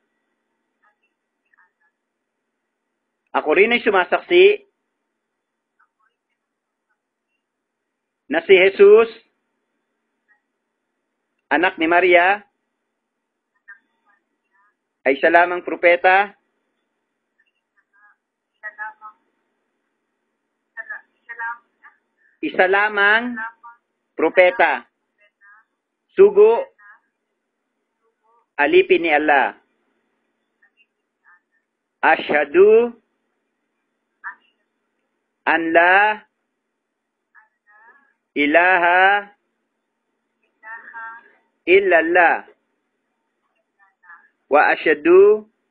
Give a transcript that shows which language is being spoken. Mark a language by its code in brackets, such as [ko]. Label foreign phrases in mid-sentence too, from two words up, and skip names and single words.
[tl] Ako rin ay sumasaksi na si Jesus, anak ni Maria, ay isa lamang propeta, isa lamang propeta, sugo, alipin ni Allah. [ar] أشهد أن لا إله إلا الله وأشهد